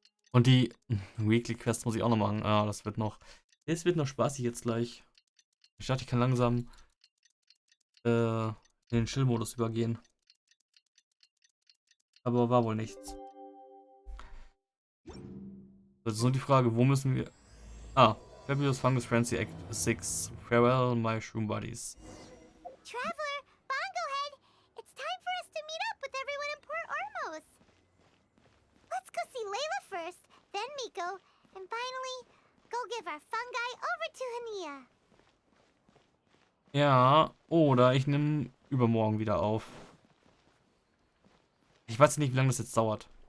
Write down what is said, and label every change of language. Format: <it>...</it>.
<de>Und die Weekly Quest muss ich auch noch machen. Ah, das wird noch. Es wird noch spaßig jetzt gleich. Ich dachte, ich kann langsam in den Chill-Modus übergehen. Aber war wohl nichts. Das ist nur die Frage, wo müssen wir.</de> <en>Ah, Fabulous Fungus Frenzy Act 6. Farewell, my shroom buddies. Traveler, Bongohead, it's time for us to meet up with everyone in Port Ormos. Let's go see Layla first, then Miko, and finally, go give our fungi over to Hania.</en> <de>Ja, oder ich nehme übermorgen wieder auf. Ich weiß nicht, wie lange das jetzt dauert.</de>